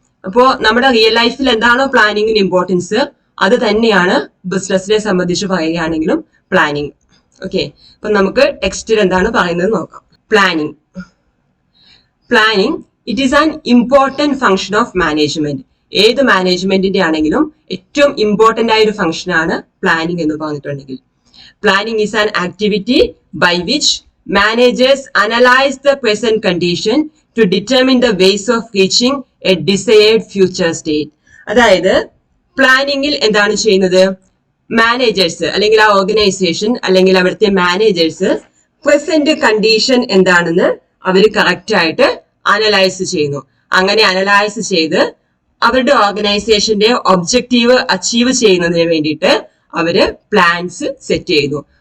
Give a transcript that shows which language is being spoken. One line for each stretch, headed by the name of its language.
Malayalam: അപ്പോൾ നമ്മുടെ റിയൽ ലൈഫിൽ എന്താണോ പ്ലാനിങ്ങിന് ഇമ്പോർട്ടൻസ്, അത് തന്നെയാണ് ബിസിനസിനെ സംബന്ധിച്ച് പറയുകയാണെങ്കിലും പ്ലാനിങ്. ഓക്കെ, അപ്പൊ നമുക്ക് ടെക്സ്റ്റിൽ എന്താണ് പറയുന്നത് നോക്കാം.
English: Planning it is an important function of management.
Malayalam: ഏത് മാനേജ്മെന്റിന്റെ ആണെങ്കിലും ഏറ്റവും ഇമ്പോർട്ടന്റ് ആയ ഒരു ഫംഗ്ഷൻ ആണ് പ്ലാനിങ് എന്ന് പറഞ്ഞിട്ടുണ്ടെങ്കിൽ.
English: Planning is an activity by which managers analyze the present condition to determine the ways of reaching a desired future state.
Malayalam: അതായത് പ്ലാനിങ്ങിൽ എന്താണ് ചെയ്യുന്നത്, മാനേജേഴ്സ് അല്ലെങ്കിൽ ആ ഓർഗനൈസേഷൻ അല്ലെങ്കിൽ അവിടുത്തെ മാനേജേഴ്സ് പ്രസന്റ് കണ്ടീഷൻ എന്താണെന്ന് അവർ കറക്റ്റ് ആയിട്ട് അനലൈസ് ചെയ്യുന്നു. അങ്ങനെ അനലൈസ് ചെയ്ത് അവരുടെ ഓർഗനൈസേഷന്റെ ഒബ്ജക്റ്റീവ് അച്ചീവ് ചെയ്യുന്നതിന് വേണ്ടിയിട്ട് അവര് പ്ലാൻസ് സെറ്റ് ചെയ്യുന്നു.